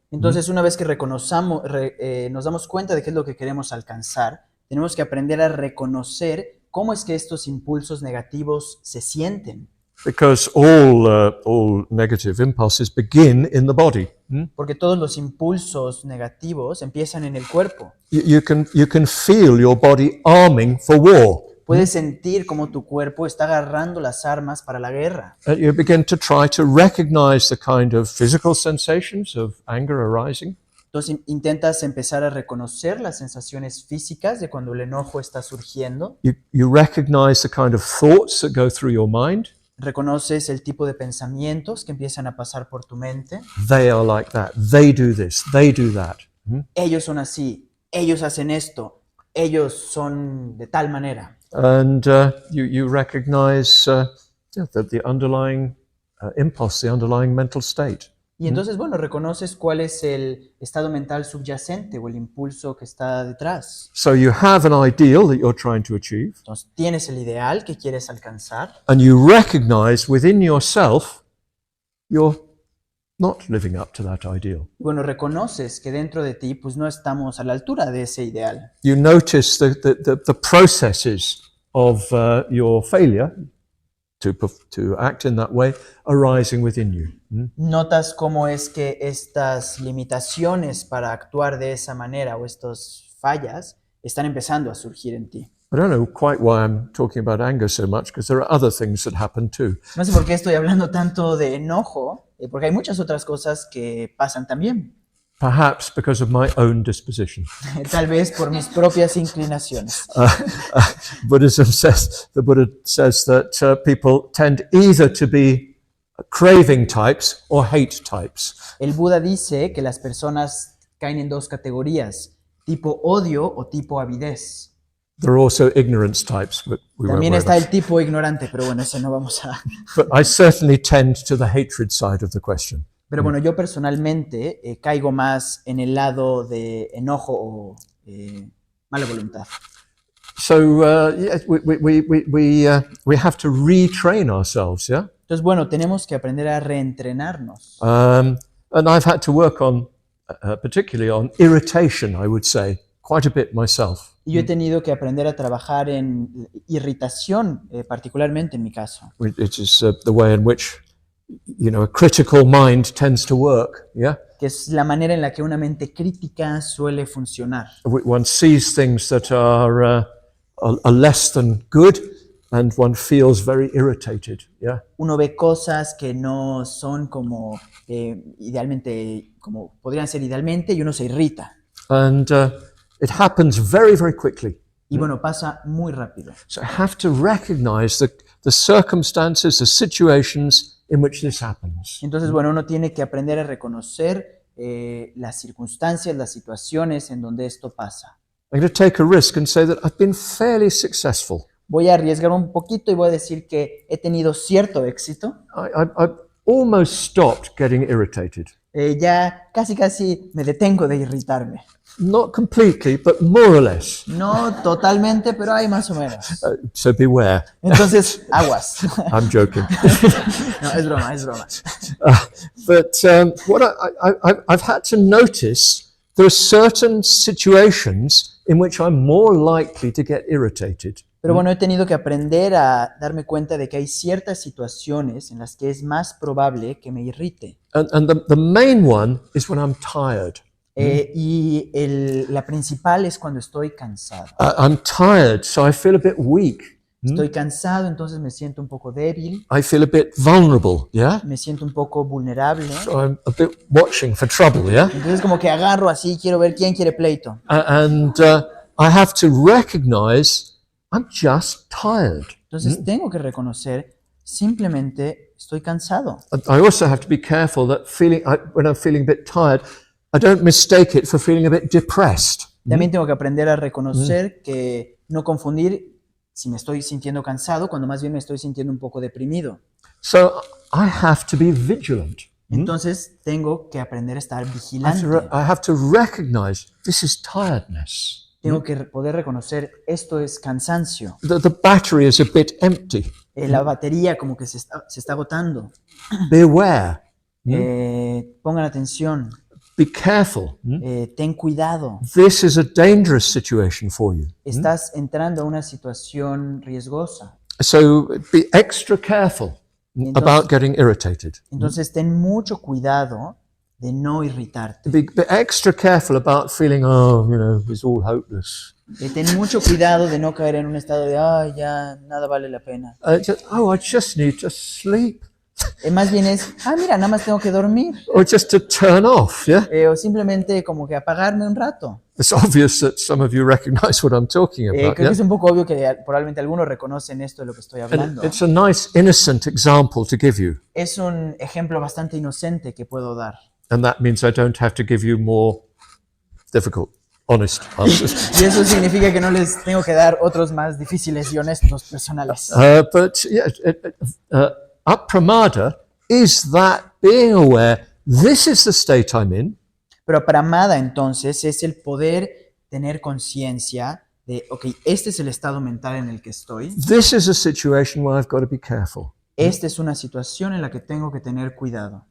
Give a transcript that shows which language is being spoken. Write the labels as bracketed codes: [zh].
[es] Entonces, una vez que nos damos cuenta de qué es lo que queremos alcanzar, tenemos que aprender a reconocer cómo es que estos impulsos negativos se sienten. [en] Because all negative impulses begin in the body. [es] Porque todos los impulsos negativos empiezan en el cuerpo. [en] You can feel your body arming for war. [es] Puedes sentir cómo tu cuerpo está agarrando las armas para la guerra. [en] And you begin to try to recognize the kind of physical sensations of anger arising. [es] Entonces intentas empezar a reconocer las sensaciones físicas de cuando el enojo está surgiendo. [en] You recognize the kind of thoughts that go through your mind. [es] Reconoces el tipo de pensamientos que empiezan a pasar por tu mente. [en] They are like that. They do this. They do that. [es] Ellos son así. Ellos hacen esto. Ellos son de tal manera. [en] And you recognize the underlying impulse, the underlying mental state. [es] Y entonces, bueno, reconoces cuál es el estado mental subyacente o el impulso que está detrás. [en] So you have an ideal that you're trying to achieve, [es] Entonces, tienes el ideal que quieres alcanzar [en] and you recognize within yourself you're not living up to that ideal. [es] y, bueno, reconoces que dentro de ti, pues no estamos a la altura de ese ideal. [en] You notice the processes of your failure to act in that way arising within you. [es] Notas cómo es que estas limitaciones para actuar de esa manera o estas fallas están empezando a surgir en ti. [en] I don't know quite why I'm talking about anger so much, because there are other things that happen too. [es] No sé por qué estoy hablando tanto de enojo, porque hay muchas otras cosas que pasan también. [en] Perhaps because of my own disposition. [es] Tal vez por mis propias inclinaciones. [en] Buddhism says, the Buddha says that people tend either to be craving types or hate types. [es] El Buda dice que las personas caen en dos categorías, tipo odio o tipo avidez. [en] There are also ignorance types, but we won't [es] También [en] worry [es] está [en] about [es] el tipo ignorante, pero bueno, ese no vamos a... [en] But I certainly tend to the hatred side of the question. [es] Pero bueno, yo personalmente caigo más en el lado de enojo o mala voluntad. [en] So yes, we have to retrain ourselves, yeah? [es] Entonces, bueno, tenemos que aprender a reentrenarnos. [en] And I've had to work on, particularly on irritation, I would say, quite a bit myself. [es] Y yo he tenido que aprender a trabajar en irritación, particularmente en mi caso. [en] It is the way in which, a critical mind tends to work, yeah? [es] Que es la manera en la que una mente crítica suele funcionar. [en] One sees things that are less than good, and one feels very irritated, yeah? [es] Uno ve cosas que no son como idealmente, como podrían ser idealmente, y uno se irrita. [en] And it happens very, very quickly. [es] Y bueno, pasa muy rápido. [en] So I have to recognize the circumstances, the situations in which this happens. [es] Entonces, bueno, uno tiene que aprender a reconocer las circunstancias, las situaciones en donde esto pasa. [en] I'm going to take a risk and say that I've been fairly successful. [es] Voy a arriesgar un poquito y voy a decir que he tenido cierto éxito. [en] I've almost stopped getting irritated. [es] Ya casi me detengo de irritarme. [en] Not completely, but more or less. [es] No totalmente, pero hay más o menos. [en] So beware. [es] Entonces, aguas. [en] I'm joking. [es] No, es broma. [en] But what I've had to notice, there are certain situations in which I'm more likely to get irritated. [es] Pero bueno, he tenido que aprender a darme cuenta de que hay ciertas situaciones en las que es más probable que me irrite. [en] And the main one is when I'm tired. [es] Y la principal es cuando estoy cansado. [en] I'm tired, so I feel a bit weak. [es] Estoy cansado, entonces me siento un poco débil, [en] I feel a bit vulnerable, yeah? [es] me siento un poco vulnerable. [en] So I'm a bit watching for trouble, yeah? [es] Entonces como que agarro así, quiero ver quién quiere pleito. [en] And I have to recognize I'm just tired. [es] Entonces tengo que reconocer, simplemente estoy cansado. [en] I also have to be careful that when I'm feeling a bit tired, I don't mistake it for feeling a bit depressed. [es] También tengo que aprender a reconocer que no confundir si me estoy sintiendo cansado cuando más bien me estoy sintiendo un poco deprimido. [en] So I have to be vigilant. [es] Entonces tengo que aprender a estar [en] I [es] vigilante. [en] have to recognize this is tiredness. [es] Tengo que poder reconocer esto es cansancio. [en] The battery is a bit empty. [es] La batería como que se está agotando. [en] Be aware. [es] Pongan atención. [en] Be careful. [es] Ten cuidado. [en] This is a dangerous situation for you. [es] Estás entrando a una situación riesgosa. [en] So be extra careful about getting irritated. [es] Entonces ten mucho cuidado de no irritarte. [en] Be extra careful about feeling, oh, it's all hopeless. [es] Ten mucho cuidado de no caer en un estado de, ay, ya, nada vale la pena. [en] I just need to sleep. [es] Más bien es, mira, nada más tengo que dormir. [en] Or just to turn off, yeah? [es] O simplemente como que apagarme un rato. [en] It's obvious that some of you recognize what I'm talking about, [es] Creo que es un poco obvio que probablemente algunos reconocen esto de lo que estoy hablando. [en] And it's a nice, innocent example to give you. [es] Es un ejemplo bastante inocente que puedo dar. [en] And that means I don't have to give you more difficult, honest answers. [es] Y eso significa que no les tengo que dar otros más difíciles y honestos personales. [en] But yeah, apramada is that being aware, this is the state I'm in. [es] Pero pramada entonces es el poder tener conciencia de, ok, este es el estado mental en el que estoy. [en] This is a situation where I've got to be careful. [es] Esta es una situación en la que tengo que tener cuidado.